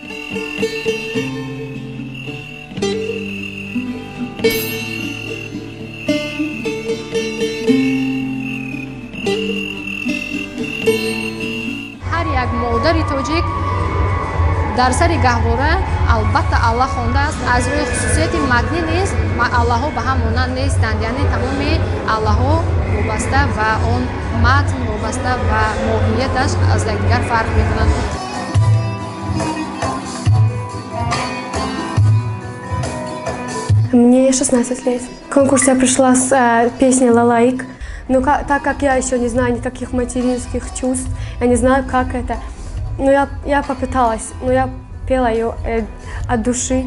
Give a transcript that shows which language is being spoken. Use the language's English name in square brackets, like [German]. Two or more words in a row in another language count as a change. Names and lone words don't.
[Tajik] ҳар як модари тоҷик дар сари гаҳвора албатта аллаҳ хондааст. аз рӯи хусусияти матнӣ низ аллаҳҳо ба ҳам монанд нестанд, яъне тамоми аллаҳҳо вобаста ва он матн вобаста ва моҳияташ аз якдигар фарқ мекунанд. [Russian] Мне 16 лет. В конкурс я пришла с песней «Лалаик». Но так как я еще не знаю никаких материнских чувств, я не знаю, как это. Но я попыталась, но я пела ее от души.